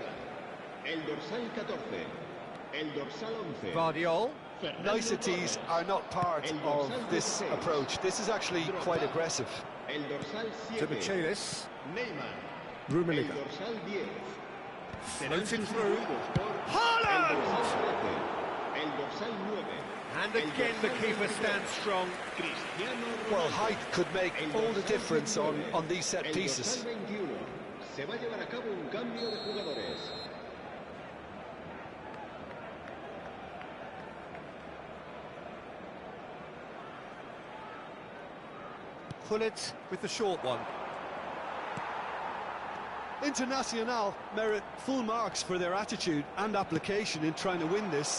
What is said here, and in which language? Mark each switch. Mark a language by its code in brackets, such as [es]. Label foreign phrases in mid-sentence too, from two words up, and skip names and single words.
[es] El dorsal 14. El dorsal 11. Guardiola. [en] Niceties are not part of this approach. This is actually quite aggressive. [es] El dorsal [en] To [es] 7. Michelis. Neymar. Rummenigge. El dorsal 10. [en] Floated through. [es] El Haaland! dorsal 13. El dorsal 9. [en] And again the keeper stands strong. Cristiano Well, Ronaldo. height could make [es] El [en] all the [es] dorsal [en] difference [es] 19. [en] on these set [es] El [en] pieces. [es] dorsal 21. Se va a llevar a cabo un cambio de jugadores. [en] Pullet with the short one. Internacional merit full marks for their attitude and application in trying to win this.